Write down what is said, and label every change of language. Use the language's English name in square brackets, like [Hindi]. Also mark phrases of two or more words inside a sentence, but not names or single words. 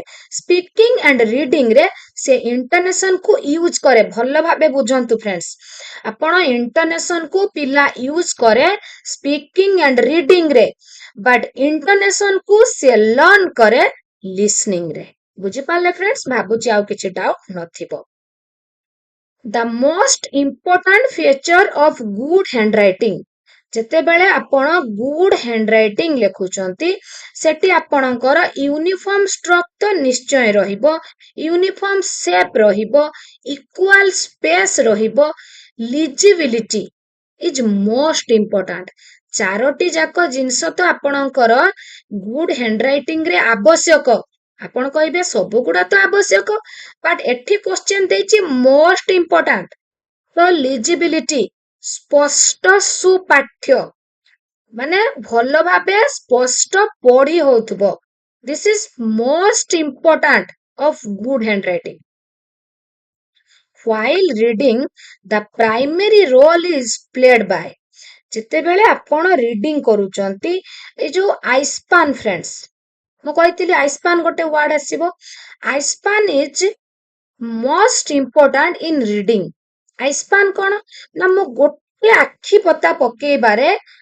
[English] speaking and reading [Odia] ରେ ସେ ଇଣ୍ଟୋନେସନ କୁ ୟୁଜ କରେ। ଭଲ ଭାବେ ବୁଝନ୍ତୁ ଫ୍ରେଣ୍ଡସ୍, ଆପଣ ଇଣ୍ଟୋନେସନ କୁ ପିଲା ୟୁଜ କରେ [English] speaking and reading [Odia] ରେ, ବଟ୍ ଇଣ୍ଟୋନେସନ କୁ ସେ ଲର୍ନ କରେ ଲିସନିଂ ରେ। ବୁଝିପାରିଲେ ଫ୍ରେଣ୍ଡସ୍? ଭାବୁଛି ଆଉ କିଛି ଡାଉଟ୍ ନଥିବ। [English] The most important feature of good handwriting, [Odia] ଯେତେବେଳେ ଆପଣ [English] good handwriting [Odia] ଲେଖୁଛନ୍ତି ସେଠି ଆପଣଙ୍କର [English] uniform structure [Odia] ନିଶ୍ଚୟ ରହିବ, [English] uniform shape ରହିବ, equal space ରହିବ, legibility is most important. [Odia] ଚାରୋଟି ଯାକ ଜିନିଷ ତ ଆପଣଙ୍କର [English] good handwriting [Odia] ରେ ଆବଶ୍ୟକ। ଆପଣ କହିବେ ସବୁଗୁଡା ତ ଆବଶ୍ୟକ, ବଟ୍ ଏଠି କ୍ୱେଶ୍ଚନ ଦେଇଛି [English] most important. [Odia] ତ ଲିଜିବିଲିଟି, ସ୍ପଷ୍ଟ ସୁପାଠ୍ୟ, ମାନେ ଭଲ ଭାବେ ସ୍ପଷ୍ଟ ପଢି ହଉଥିବ, [English] this is most important of good handwriting. While reading, the primary role is played by, [Odia] ଯେତେବେଳେ ଆପଣ ରିଡିଂ କରୁଛନ୍ତି ଏ ଯୋଉ ଆଇସ୍ପାନ୍ ଫ୍ରେଣ୍ଡସ୍ ମୁଁ କହିଥିଲି ଆଇସ୍ପାନ୍ ଗୋଟେ ୱାର୍ଡ ଆସିବ [English] eyespan is most important in reading [Odia] ଆଇସ୍ପାନ୍ କଣ ନା ମୁଁ ଗୋଟେ ଆଖି ପତା ପକେଇବାରେ